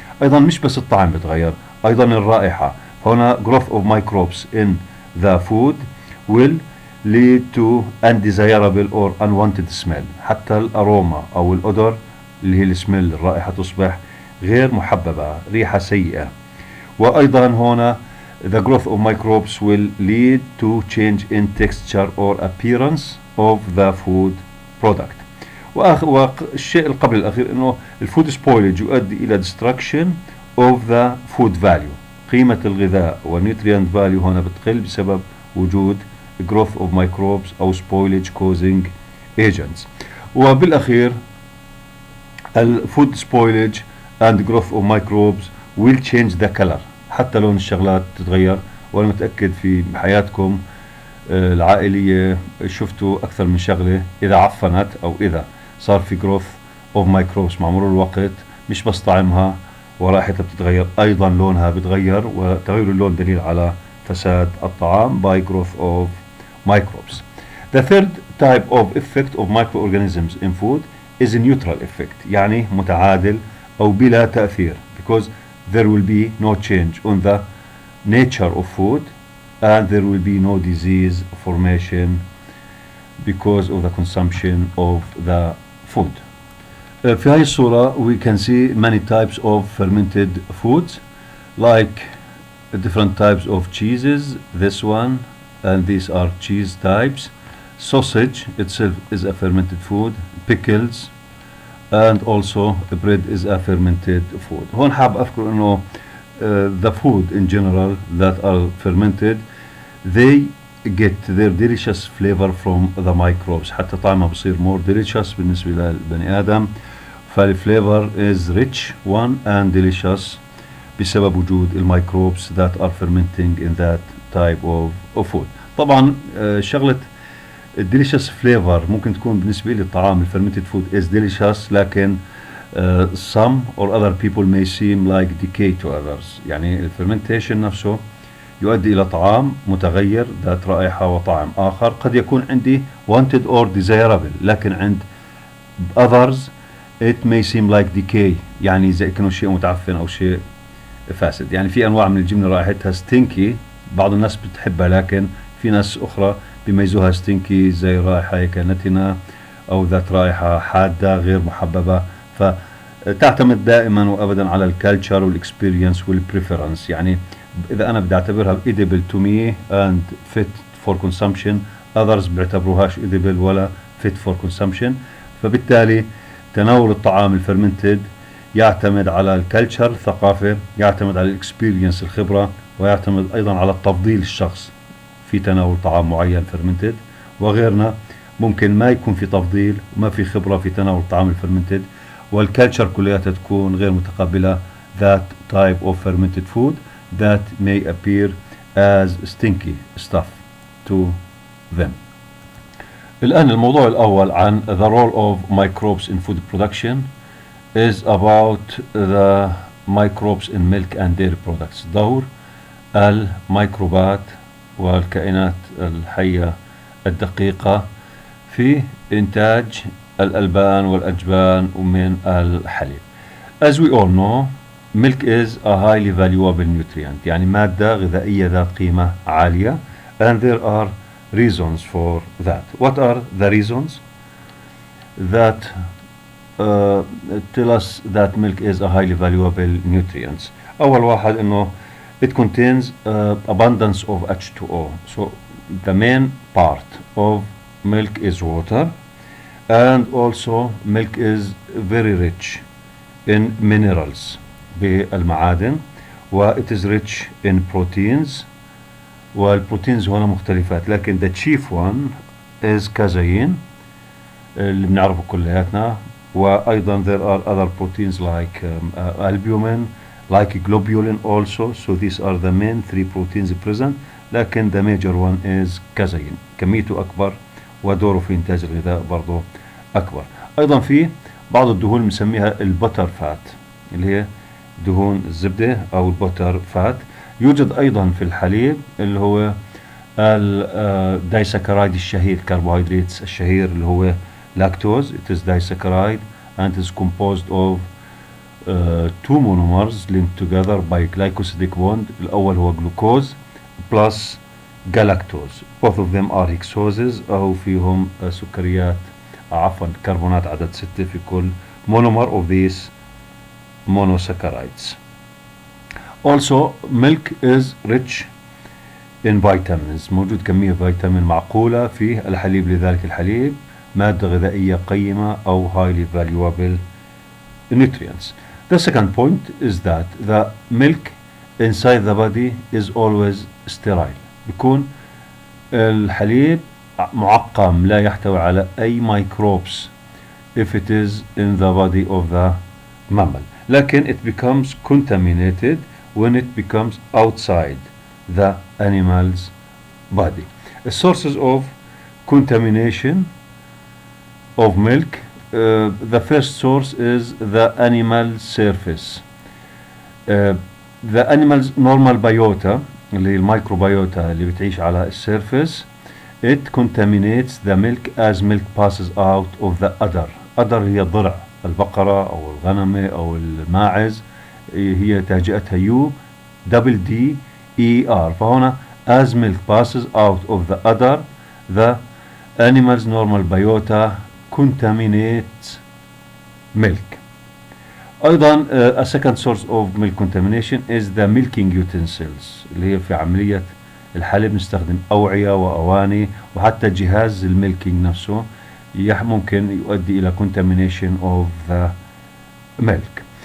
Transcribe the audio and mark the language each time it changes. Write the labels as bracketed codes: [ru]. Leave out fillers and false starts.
[ar] أيضا مش بس الطعم بتغير، أيضا الرائحة. [en] هنا growth of microbes in the food will lead to undesirable or unwanted smell. [ar] حتى الأروما أو الأودر اللي هي السميل الرائحة تصبح غير محببة، ريحة سيئة. وأيضا هنا [en] the growth of microbes will lead to change in texture or appearance of the food product. [ar] والشيء القبل الأخير إنه الفود spoilage يؤدي إلى [en] destruction of the food value، [ar] قيمة الغذاء والnutrient value هنا بتقل بسبب وجود [en] growth of microbes [ar] أو [en] spoilage causing agents. [ar] وبالأخير الفود [en] spoilage and growth of microbes will change the color، [ar] حتى لون الشغلات تتغير. وأنا متأكد في حياتكم العائلية شفتوا أكثر من شغلة إذا عفنت أو إذا صار في [en] growth of microbes [ar] مع مرور الوقت مش بس طعمها ورائحتها بتتغير، أيضا لونها بتغير، وتغير اللون دليل على فساد الطعام [en] by growth of microbes. The third type of effect of microorganisms in food is a neutral effect، [ar] يعني متعادل أو بلا تأثير، [en] because there will be no change on the nature of food and there will be no disease formation because of the consumption of the food. [ar] في هاي الصورة [en] we can see many types of fermented foods like different types of cheeses, this one, and these are cheese types. Sausage itself is a fermented food, pickles, and also bread is a fermented food. [ar] هون حاب أذكر إنه [en] the food in general that are fermented, they get their delicious flavor from the microbes. [ar] حتى طعمها بصير [en] more delicious [ar] بالنسبة للبني آدم. [en] فالفليفر is rich one and delicious [ar] بسبب وجود الميكروبs [en] that are fermenting in that type of food. [ar] طبعا شغلة [en] delicious flavor [ar] ممكن تكون بالنسبة لي الطعام [en] fermented food is delicious، لكن some or other people may seem like decay to others. [ar] يعني fermentation نفسه يؤدي إلى طعام متغير ذات رائحة وطعم آخر قد يكون عندي [en] wanted or desirable، [ar] لكن عند others [en] it may seem like decay، [ar] يعني زي كأنه شيء متعفن أو شيء فاسد. يعني في أنواع من الجبنة رائحتها stinky، بعض الناس بتحبها، لكن في ناس أخرى بيميزوها stinky زي رائحة كنتنة أو ذات رائحة حادة غير محببة. فتعتمد دائما وأبدا على الكالتشر والإكسبيرينس والبريفرنس. يعني إذا أنا بدي أعتبرها [en] edible to me and fit for consumption، others بيعتبروهاش edible ولا fit for consumption. [ar] فبالتالي تناول الطعام الفرمنتد يعتمد على الكالتشر الثقافة، يعتمد على الإكسبيرينس الخبرة، ويعتمد أيضا على التفضيل الشخص في تناول طعام معين فرمنتد. وغيرنا ممكن ما يكون في تفضيل وما في خبرة في تناول الطعام الفرمنتد، والكالتشر كلياتها تكون غير متقبلة [en] that type of fermented food that may appear as stinky stuff to them. [ar] الآن الموضوع الأول عن [en] the role of microbes in food production is about the microbes in milk and dairy products. [ar] دور الميكروبات والكائنات الحية الدقيقة في إنتاج الألبان والأجبان ومن الحليب. [en] As we all know, milk is a highly valuable nutrient، [ar] يعني مادة غذائية ذات قيمة عالية. [en] And there are reasons for that. What are the reasons that tell us that milk is a highly valuable nutrient? [ar] أول واحد إنه [en] it contains abundance of H2O. So the main part of milk is water, and also milk is very rich in minerals بالمعادن، و it is rich in proteins، [ar] والبروتينز هنا مختلفات، لكن [en] the chief one is casein [ar] اللي بنعرفه كلياتنا. [en] وأيضا there are other proteins like albumin, like globulin also. So these are the main three proteins present، لكن the major one is casein، [ar] كميته أكبر ودوره في إنتاج الغذاء برضه أكبر. أيضا في بعض الدهون بنسميها البتر فات اللي هي دهون الزبدة أو البتر فات. يوجد أيضا في الحليب اللي هو الدايسكرايد الشهير، كربوهيدرات الشهير اللي هو لاكتوز. [en] It is disaccharide and is composed of two monomers linked together by glycosidic bond. [ar] الأول هو [en] glucose plus galactose. Both of them are hexoses [ar] أو فيهم سكريات عفوا كربونات عدد 6 في كل [en] monomer of these monosaccharides. Also milk is rich in vitamins. [ar] موجود كمية فيتامين معقولة في الحليب، لذلك الحليب مادة غذائية قيمة أو [en] highly valuable nutrients. The second point is that the milk inside the body is always sterile. [ar] بيكون الحليب معقم لا يحتوي على أي [en] microbes if it is in the body of the mammal، لكن it becomes contaminated when it becomes outside the animal's body. The sources of contamination of milk, the first source is the animal surface. The animal's normal biota [ar] اللي هي الميكروبيوتا اللي بتعيش على السيرفيس، [en] it contaminates the milk as milk passes out of the udder. [ar] udder هي ضلع البقرة أو الغنمة أو الماعز، هي تهجئتها U double D E R. [en] فهنا as milk passes out of the udder, the animal's normal biota contaminates milk. [ar] أيضا [en] a second source of milk contamination is the milking utensils [ar] اللي هي في عملية الحليب نستخدم أوعية وأواني وحتى جهاز الميلكينج نفسه ممكن يؤدي إلى [en] contamination of the milk.